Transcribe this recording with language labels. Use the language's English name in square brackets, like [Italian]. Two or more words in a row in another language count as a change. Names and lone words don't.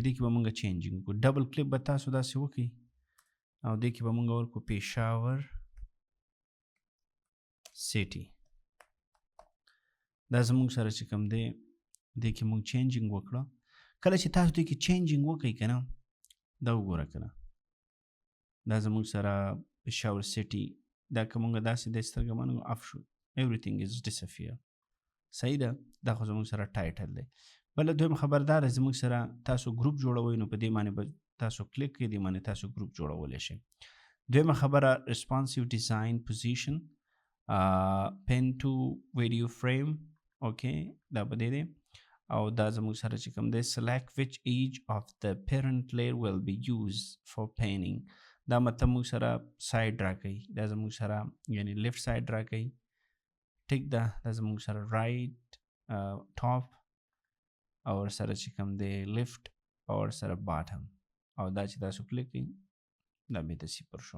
[Pashto] دې کې به مونږ چینجینګ وکړو. [English] double click [Pashto] به تاسو داسې وکړئ او دې کې به مونږ ورکړو پېښور سیټي. دا زموږ سره چې کوم دی دې کې مونږ چینجینګ وکړه. کله چې تاسو دې کې چینجینګ وکړئ که نه، دا وګوره که نه، دا زموږ سره پېښور سیټي، دا که مونږ داسې د سترګه باندې اف شو [English] everything is disappear. [Pashto] صحیح ده، دا خو زموږ سره ټایټل دی. بله دویم خبردار زموږ سره تاسو ګروپ جوړوئ، نو په دې باندې به تاسو کلیک کړئ، دې باندې تاسو ګروپ جوړولی شئ. دویمه خبره [English] responsive design position pen to video frame. [Pashto] اوکې، دا به دی او دا زموږ سره چې کوم دی [English] select which edge of the parent layer will be used for painting. [Pashto] دا مطلب موږ سره سایډ راکوي، دا زموږ سره یعنی [English] left side [Pashto] راکوي. ټیک ده، دا زموږ سره [English] right top [Pashto] او سره چې کوم دی لیفت او سره باټم، او دا چې تاسو کلیک کړئ دا بېرته صفر شو.